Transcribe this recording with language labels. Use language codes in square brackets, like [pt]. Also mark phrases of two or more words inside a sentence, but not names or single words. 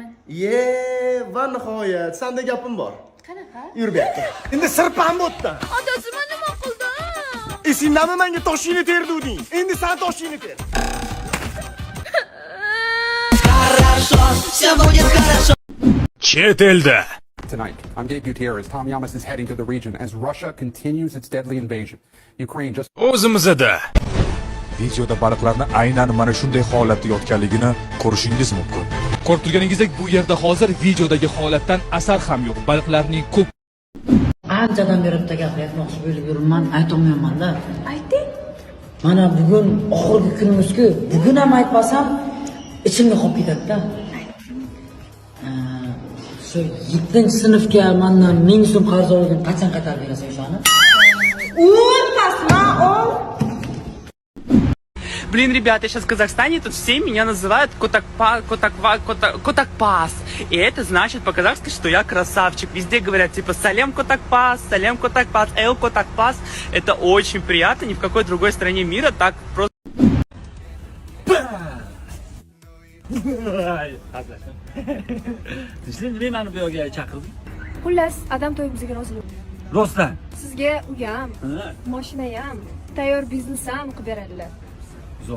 [uz] Va nihoyat, senda gapim bor. Qanaqa? Yur bu yoqqa. Endi sirpam bo'tdi. Otasi men nima qildim? Esingdami menga toshingni terding? Endi sen toshingni ter. Chet elda. [en] Tonight, I'm Gabe Gutierrez. Tom Yamas is heading to the region as Russia continues its deadly invasion. Ukraine just... [uz] O'zimizda. Videoda baliqlarni aynan mana shunday holatda yotganligini ko'rishingiz mumkin. Ko'rib turganingizdek, bu yerda hozir videodagi holatdan asar ham yo'q. Baliqlarning ko'p Anchadan beri bitta gap aytmoqchi bo'lib yuribman, aytolmayman-da. Ayting. Mana bugun oxirgi kunimiz-ku. Bugun ham aytmasam ichimga qolib ketadi-da. Shu 7-sinfga mendan 1000 so'm qarz olgan, qachon qaytarib berasan o'shani? [ru] Блин, ребят, я сейчас в Казахстане, тут все меня называют Котакпас. И это значит по-казахски, что я красавчик. Везде говорят типа Салем Котакпас, Эл Котакпас. Это очень приятно, ни в какой другой стране мира так просто... [uz] Meni bu yerga chaqirdim. Xullas, adam to'yimizga rozilik. Rostdan. Sizga uyam, mashina ham, tayyor biznes ham qilib beradilar. Zo'r.